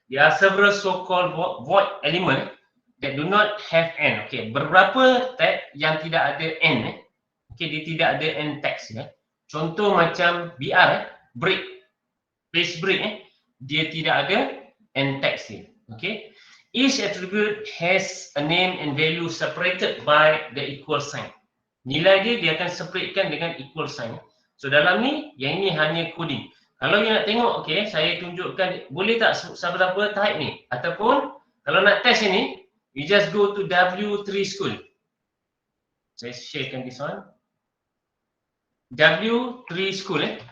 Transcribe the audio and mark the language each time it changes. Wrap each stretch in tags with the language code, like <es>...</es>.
<en>There are several so-called void element that do not have end.</en> <ms>Okay, beberapa tag yang tidak ada end. Okay, dia tidak ada end text. Contoh macam BR, break, page break, dia tidak ada end text dia.</ms> <en>Okay, each attribute has a name and value separated by the equal sign.</en> <ms>Nilai dia akan separatekan dengan equal sign. So dalam ni, yang ini hanya coding. Kalau you nak tengok, okay, saya tunjukkan, boleh tak seberapa type ni? Ataupun, kalau nak test ini, you just go to W3 School. Saya sharekan this one. W3 School.</ms>